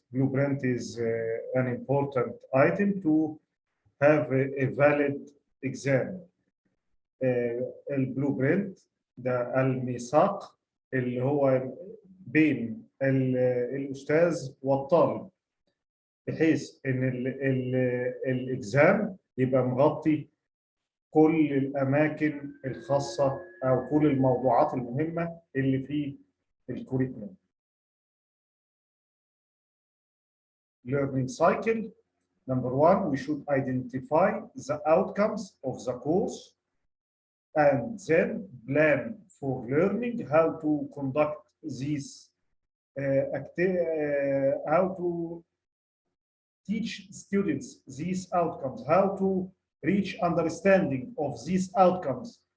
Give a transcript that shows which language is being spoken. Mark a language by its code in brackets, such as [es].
[en] Blueprint is an important item to have a valid exam. [ar] البلوبرنت ده الميثاق اللي هو بين الأستاذ والطالب بحيث إن الإكزام يبقى مغطي كل الأماكن الخاصة أو كل الموضوعات المهمة اللي في الكوريكولم. [en] Learning cycle. Number one, we should identify the outcomes of the course and then plan for learning how to conduct these how to teach students these outcomes, how to reach understanding of these outcomes.